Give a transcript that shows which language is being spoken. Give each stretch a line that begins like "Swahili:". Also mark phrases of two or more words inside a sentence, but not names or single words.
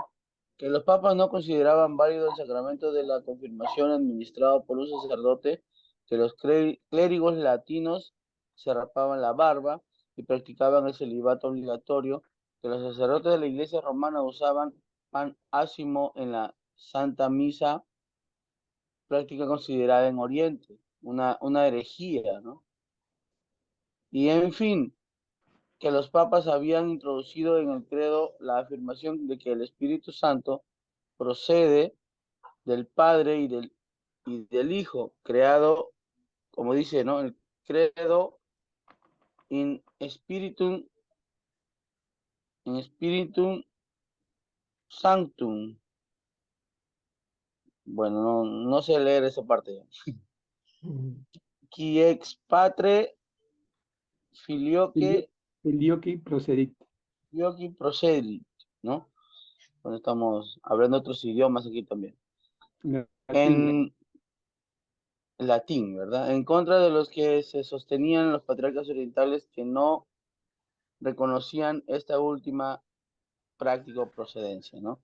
Spanish: Que los papas no consideraban válido el sacramento de la confirmación administrado por un sacerdote, que los clérigos latinos se rapaban la barba y practicaban el celibato obligatorio, que los sacerdotes de la Iglesia romana usaban pan ácimo en la Santa Misa, práctica considerada en Oriente, una herejía, ¿no? Y en fin, que los papas habían introducido en el credo la afirmación de que el Espíritu Santo procede del Padre y del Hijo, creado, como dice, ¿no? El
Latin: credo in spiritum sanctum.
Spanish: Bueno, no sé leer esa parte.
Latin: Qui ex patre filioque Filioque procedit. procedit,
Spanish: ¿no? Bueno, estamos hablando otros idiomas aquí también. Latín. En latín, ¿verdad? En contra de los que se sostenían los patriarcas orientales que no reconocían esta última práctica o procedencia, ¿no?